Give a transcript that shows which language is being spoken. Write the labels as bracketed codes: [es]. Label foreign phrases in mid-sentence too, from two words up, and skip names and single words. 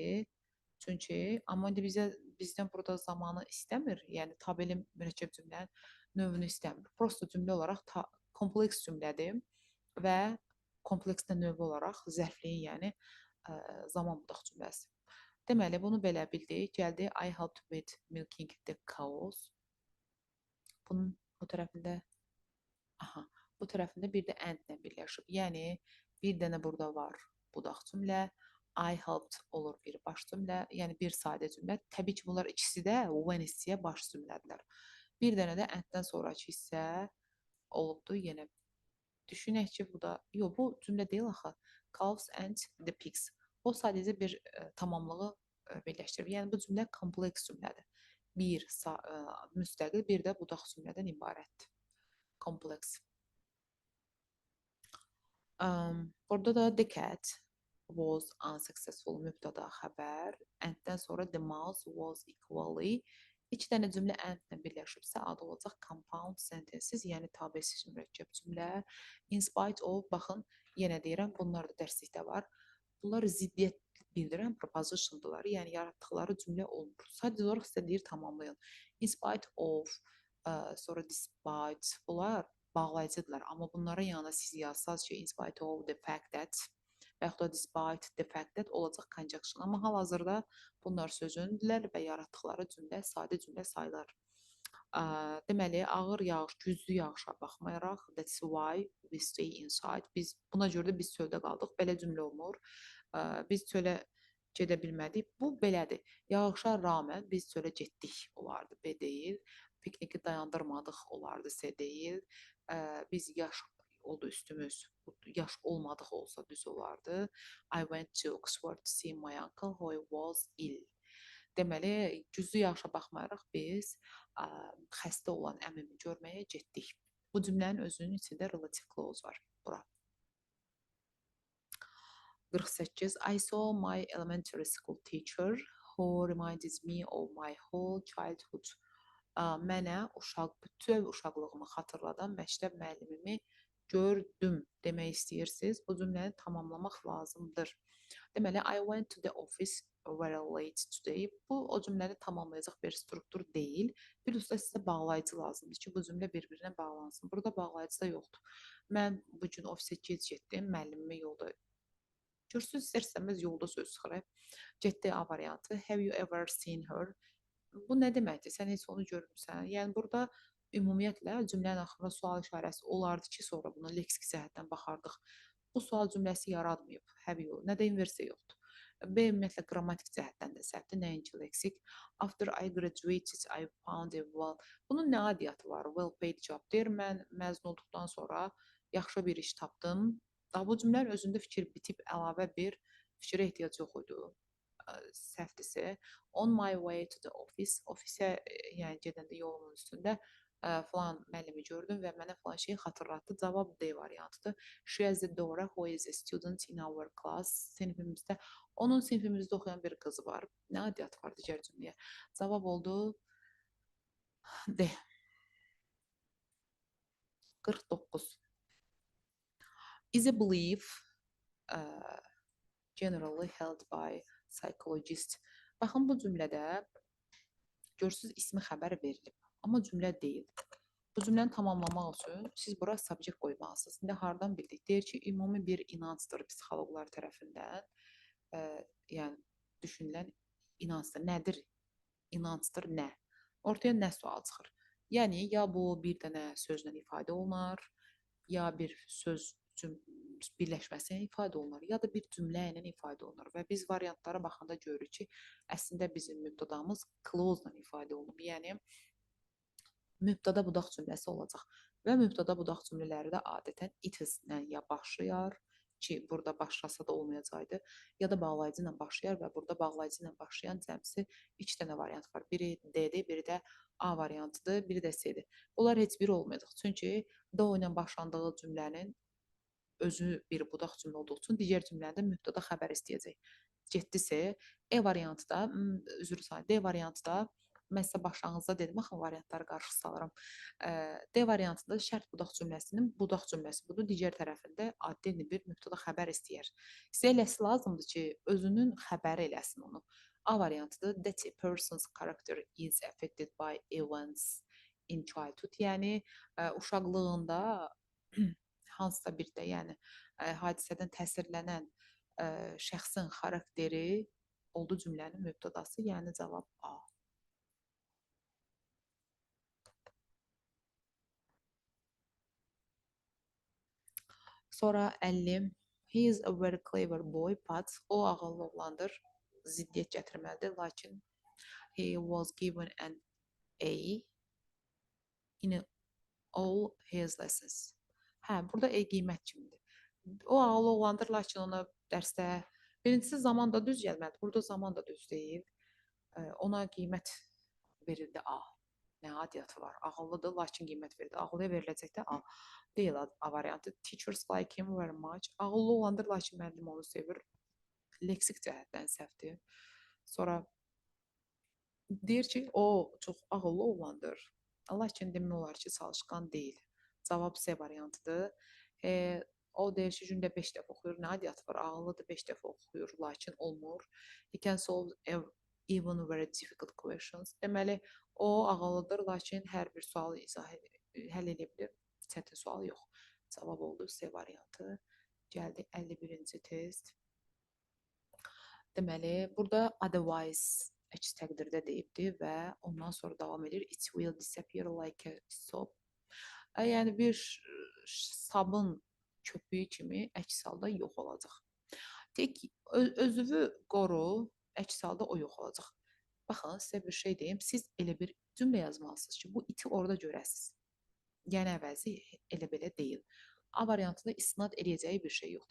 [az] Çünki amma indi bizdən burada zamanı istəmir. Yəni tabeli mürəkkəb cümlənin növünü istəmir. Prosta cümlə olaraq kompleks cümlədir və kompleksdə növü olaraq zərfliyin, yəni zaman budaq cümləsi. Deməli, bunu belə bildik. Gəldi, [en] I helped with milking the cows. [az] Bunun bu tərəfində, bu tərəfində bir də and-lə birləşib. Yəni, bir dənə burada var budaq cümlə. [en] I helped [az] olur bir baş cümlə, yəni bir sadə cümlə. Təbii ki, bunlar ikisi də when hissəyə baş cümlədirlər. Bir dənə də and-dən sonraki hissə olubdur. Yenə düşünək ki, bu da, yox, bu cümlə deyil axı. [en] Cows and the pigs. [az] O sadəcə bir tamamlığı birləşdirir. Yəni bu cümlə kompleks cümlədir. Bir müstəqil, bir də budaq cümlədən ibarətdir. Kompleks. Burada da [en] the cat was unsuccessful [az] mübtəda xəbər. And-dən sonra [en] the mouse was equally. [az] İki dənə cümlə and-lə birləşibsə adı olacaq [en] compound sentences, [az] yəni tabesiz mürəkkəb cümlə. [en] In spite of, [az] baxın, yenə deyirəm, bunlar da dərslikdə var. Bunlar ziddiyyət bildirən preposition'dılar, yəni yaratdıqları cümlə olmur. Sadəcə olaraq sizə deyir tamamlayın. [en] In spite of, [az] sonra despite, bunlar bağlayıcıdırlar. Amma bunlara yanına siz yazsaz ki, [en] in spite of the fact that [az] və yaxud da [en] despite the fact that olacaq conjunction. [az] Amma hal-hazırda bunlar sözündürlər və yaratdıqları cümlə sadə cümlə sayılar. Deməli, ağır yağış, güclü yağışa baxmayaraq, [en] that's why we stay inside. [az] Buna görə də biz çöldə qaldıq. Belə cümlə olmur. Biz çölə gedə bilmədik. Bu belədir. Yağışa rağmen biz çölə getdik olardı. B deyil. Pikniki dayandırmadıq olardı. C deyil. Biz yaş oldu üstümüz. Yaş olmadıq olsa düz olardı. [en] I went to Oxford to see my uncle who was ill. [az] Deməli, güclü yağışa baxmayaraq biz xəstə olan əmimi görməyə getdik. Bu cümlənin özünün içində relative clause var. Bura. 48. [en] I saw my elementary school teacher who reminded me of my whole childhood. [az] Mənə bütöv uşaqlığımı xatırladan məktəb müəllimimi gördüm demək istəyirsiniz. Bu cümləni tamamlamaq lazımdır. Deməli, [en] I went to the office very late today. [az] Bu o cümləni tamamlayacaq bir struktur deyil. Bir usta sizə bağlayıcı lazımdır ki, bu cümlə bir-birinə bağlansın. Burada bağlayıcı da yoxdur. Mən bu gün ofisə gec getdim, müəllimimi yolda Görürsünüz, istər-istəməz yolda söz çıxır. Getdi A variantı. [en] Have you ever seen her? [az] Bu nə deməkdir? Sən heç onu görmüsən. Yəni burada ümumiyyətlə cümlənin axırında sual işarəsi olardı ki, sonra buna leksik cəhətdən baxardıq. Bu sual cümləsi yaratmayıb. [en] Have you? [az] Nə də inversiya yoxdur. B ümumiyyətlə qrammatik cəhətdən də səhvdir, nəinki leksik. [en] After I graduated, I found a well. [az] Bunun nə adiyyatı var? [en] Well paid job deyir. [az] Mən məzun olduqdan sonra yaxşı bir iş tapdım. Daha bu cümlənin özündə fikir bitib əlavə bir fikrə ehtiyac yox idi. Səhvdirsə, [en] on my way to the office, [az] ofisə yəni gedəndə yolumun üstündə falan müəllimi gördüm və mənə falan şeyi xatırlatdı. Cavab D variantıdır. [en] She has a daughter who is a student in our class. [az] Sinifimizdə, onun sinifimizdə oxuyan bir qızı var. Nə adiyyatı var digər cümləyə? Cavab oldu D. 49. [en] Is a belief generally held by psychologists. [az] Baxın, bu cümlədə görürsünüz ismi xəbər verilib, amma cümlə deyil. Bu cümləni tamamlamaq üçün siz bura subject qoymalısınız. İndi hardan bildik? Deyir ki, ümumi bir inancdır psixoloqlar tərəfindən. Yəni düşünülən inancdır. Nədir? İnancdır nə? Ortaya nə sual çıxır? Yəni ya bu bir dənə sözlə ifadə olunar, ya bir söz birləşməsi ilə ifadə olunur, ya da bir cümlə ilə ifadə olunur və biz variantlara baxanda görürük ki, əslində bizim mübtədamız clause ilə ifadə olunub. Yəni mübtəda budaq cümləsi olacaq və mübtəda budaq cümlələri də adətən [en] it is-lə [az] ya başlayar ki, burada başlasa da olmayacaqdı, ya da bağlayıcı ilə başlayar və burada bağlayıcı ilə başlayan cəmsi 2 dənə variant var. Biri D-dir, biri də A variantıdır, biri də C-dir. Bunlar heç biri olmayacaq. Çünki D ilə başlandığı cümlənin özü bir budaq cümlə olduğu üçün digər cümləndə mübtəda xəbər istəyəcək. Getdisə, E variantı da, üzr istəyirəm, D variantı da mən sizə başlanğıcda dedim, axı variantları qarşı salıram. D variantında şərt budaq cümləsinin budaq cümləsi budur, digər tərəfində addi bir mübtəda xəbər istəyir. Sizə eləsi lazımdır ki, özünün xəbəri eləsin onu. A variantıdır. [en] That a person's character is affected by events in childhood. [az] Yəni uşaqlığında hansısa bir də, yəni hadisədən təsirlənən şəxsin xarakteri oldu cümlənin mübtədası, yəni cavab A. Sonra 50. [en] He is a very clever boy, but [az] o ağıllı oğlandır, ziddiyyət gətirməlidir, lakin [en] he was given an A in all his lessons. [az] Hə, burada E qiymət kimidir. O ağıllı oğlandır, lakin ona dərsdə birincisi zaman da düz gəlməlidir. Burada zaman da düz deyil. Ona qiymət verildi A. Nə adiyyatı var? Ağıllıdır, lakin qiymət verildi. Ağıllıya veriləcək də A. Deyil A variantı. [en] Teachers like him very much. [az] Ağıllı olandır, lakin müəllim onu sevir. Leksik cəhətdən səhvdir. Sonra deyir ki, o çox ağıllı olandır. Lakin demək olar ki, çalışqan deyil. Cavab C variantıdır. O deyir ki, gündə 5 dəfə oxuyur. Nə adiyyatı var? Ağıllıdır, 5 dəfə oxuyur, lakin olmur. [en] He can solve even very difficult questions. [az] Deməli, o ağıllıdır, lakin hər bir sualı həll edə bilir. Çətin sual yox. Cavab oldu C variantı. Gəldi 51-ci test. Deməli, burada otherwise əks təqdirdə deyibdir və ondan sonra davam edir. [en] It will disappear like a soap. [az] Yəni bir sabun köpüyü kimi əks halda yox olacaq. Tek özünü qoru, əks halda o yox olacaq. Baxın, sizə bir şey deyim. Siz elə bir cümlə yazmalısınız ki, bu iti orada görəsiniz. Yəni əvəzi elə belə deyil. A variantında istinad edəcəyi bir şey yoxdur.